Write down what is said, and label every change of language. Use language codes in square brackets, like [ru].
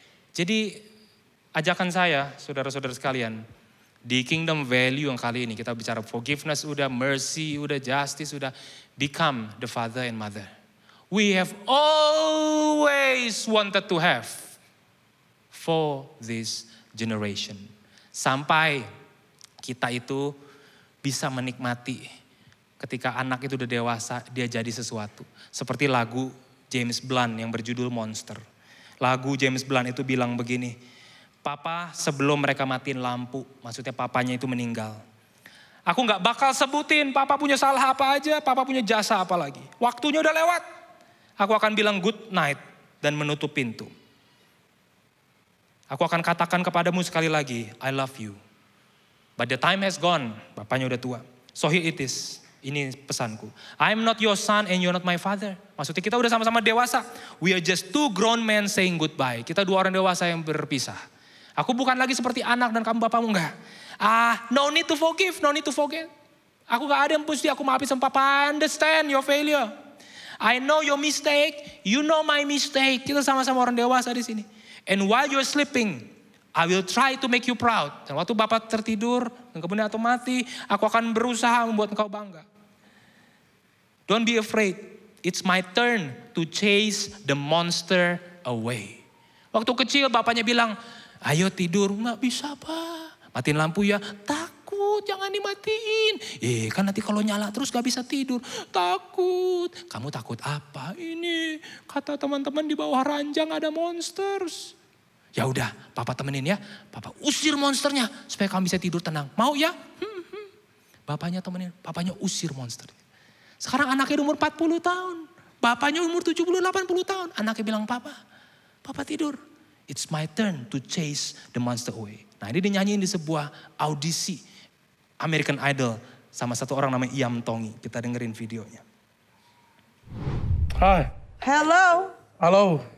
[id] Jadi ajakan saya, saudara-saudara sekalian, di kingdom value yang kali ini kita bicara forgiveness, udah mercy, udah justice, udah [en] become the father and mother. We have always wanted to have for this generation. [id] Sampai kita itu bisa menikmati ketika anak itu udah dewasa, dia jadi sesuatu. Seperti lagu James Blunt yang berjudul Monster. Lagu James Blunt itu bilang begini, Papa sebelum mereka matiin lampu, maksudnya papanya itu meninggal. Aku gak bakal sebutin papa punya salah apa aja, papa punya jasa apa lagi. Waktunya udah lewat. Aku akan bilang good night dan menutup pintu. Aku akan katakan kepadamu sekali lagi, [en] I love you. But the time has gone, [id] bapaknya udah tua. [en] So here it is, [id] ini pesanku. [en] I'm not your son and you're not my father. [id] Maksudnya kita udah sama-sama dewasa. [en] We are just 2 grown men saying goodbye. [id] Kita 2 orang dewasa yang berpisah. Aku bukan lagi seperti anak dan kamu bapakmu, enggak. [en] No need to forgive, no need to forget. [id] Aku gak ada yang mesti aku maafin sama papa. [en] I understand your failure. I know your mistake, you know my mistake. [id] Kita sama-sama orang dewasa di sini. [en] And while you're sleeping, I will try to make you proud. [id] Dan waktu bapak tertidur, dan kemudian atau mati, aku akan berusaha membuat engkau bangga. [en] Don't be afraid. It's my turn to chase the monster away. [id] Waktu kecil bapaknya bilang, ayo tidur. Nggak bisa pak. Matiin lampu ya. Takut, jangan dimatiin. Kan nanti kalau nyala terus gak bisa tidur. Takut. Kamu takut apa? Ini kata teman-teman di bawah ranjang ada monsters. Ya udah, papa temenin ya. Papa usir monsternya supaya kamu bisa tidur tenang. Mau ya? Bapaknya temenin, papanya usir monster. Sekarang anaknya umur 40 tahun. Bapaknya umur 70, 80 tahun. Anaknya bilang, papa tidur. [en] It's my turn to chase the monster away. [id] Nah ini dinyanyiin di sebuah audisi American Idol. Sama satu orang namanya Iam Tongi. Kita dengerin videonya. [en] Hi. Hello. Hello.